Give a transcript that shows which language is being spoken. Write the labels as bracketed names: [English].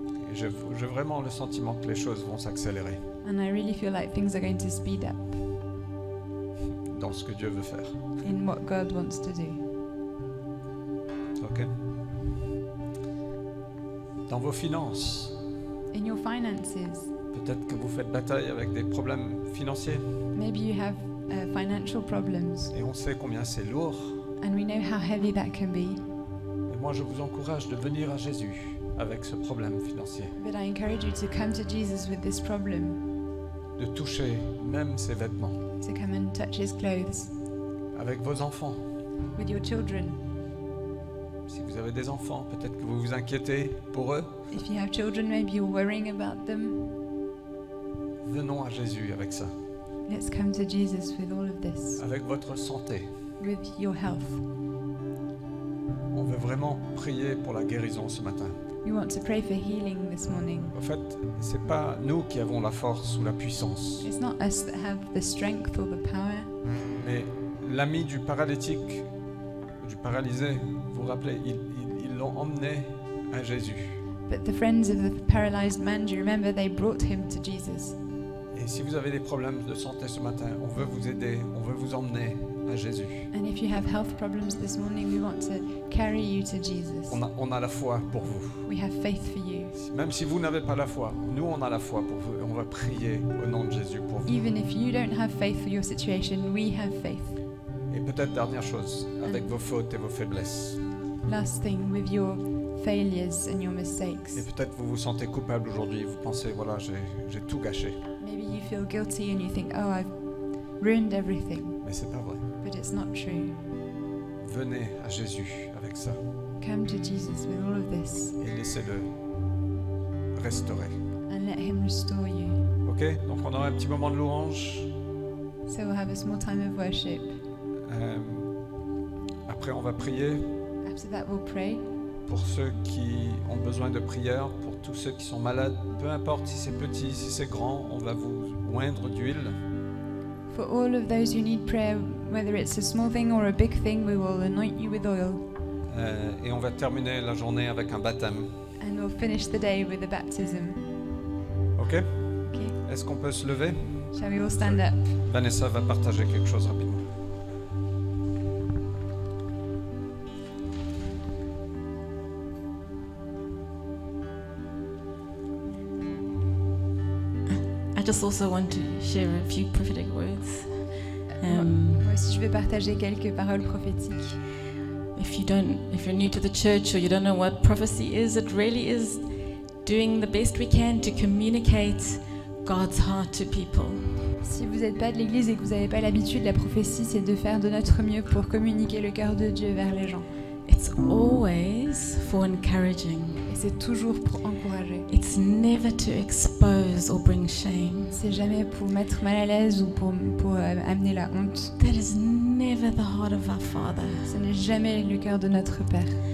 [French] Et j'ai vraiment le sentiment que les choses vont s'accélérer [English] And I really feel like things are going to speed up [French] dans ce que Dieu veut faire. [English] in what God wants to do. [French] Ok. Dans vos finances, [English] In your finances, [French] peut-être que vous faites bataille avec des problèmes financiers, [English] maybe you have financial problems, [French] et on sait combien c'est lourd. [English] and we know how heavy that can be. [French] Mais moi, je vous encourage de venir à Jésus avec ce problème financier, [English] But I encourage you to come to Jesus with this problem, [French] de toucher même ses vêtements, [English] to come and touch his clothes, [French] avec vos enfants. [English] with your children. [French] Si vous avez des enfants, peut-être que vous vous inquiétez pour eux. [English] If you have children, maybe you're worrying about them. [French] Venons à Jésus avec ça, [English] Let's come to Jesus with all of this, [French] avec votre santé. [English] with your health. [French] On veut vraiment prier pour la guérison ce matin. [English] We want to pray for healing this morning. [French] En fait, c'est pas nous qui avons la force ou la puissance, [English] It's not us that have the strength or the power, [French] mais l'ami du paralytique, du paralysé, vous vous rappelez, ils l'ont emmené à Jésus. [English] but the friends of the paralyzed man, do you remember they brought him to Jesus? [French] Et si vous avez des problèmes de santé ce matin, on veut vous aider, on veut vous emmener à Jésus. [English] And if you have health problems this morning, we want to carry you to Jesus. [French] On a la foi pour vous. [English] We have faith for you. [French] Même si vous n'avez pas la foi, nous on a la foi pour vous et on va prier au nom de Jésus pour vous. [English] Even if you don't have faith for your situation, we have faith. [French] Et peut-être dernière chose, avec vos fautes et vos faiblesses. [English] Last thing, with your failures and your [French] Et [English] mistakes. [French] peut-être vous vous sentez coupable aujourd'hui, vous pensez voilà, j'ai tout gâché. [English] Maybe you feel guilty and you think, oh, I've ruined everything. [French] Mais c'est pas vrai. [English] But it's not true. [French] Venez à Jésus avec ça [English] Come to Jesus with all of this [French] et laissez-le restaurer. [English] and let him restore you. [French] Ok? Donc on aura un petit moment de louange. [English] So we'll have a small time of worship. [French] Après on va prier [English] After that, we'll pray. [French] pour ceux qui ont besoin de prière, pour tous ceux qui sont malades. Peu importe si c'est petit, si c'est grand, on va vous oindre d'huile. [English] For all of those who need prayer, whether it's a small thing or a big thing, we will anoint you with oil. [French] Et on va terminer la journée avec un baptême. [English] And we'll finish the day with a baptism. [French] Ok? [English] Okay? [French] Est-ce qu'on peut se lever? [English] Shall we all stand up? [French] Vanessa va partager quelque chose rapidement. [English] I just also want to share a few prophetic words. [French] Moi aussi, je vais partager quelques paroles prophétiques. [English] If you're new to the church or you don't know what prophecy is, it really is doing the best we can to communicate God's heart to people. [French] Si vous n'êtes pas de l'église et que vous n'avez pas l'habitude, la prophétie, c'est de faire de notre mieux pour communiquer le cœur de Dieu vers les gens. [English] It's always for encouraging. [French] Et c'est toujours pour encourager. [English] It's never to expose or bring shame. [French] C'est jamais pour mettre mal à l'aise ou pour amener la honte. [English] That is never the heart of our Father. [French] Ce n'est jamais le cœur de notre Père.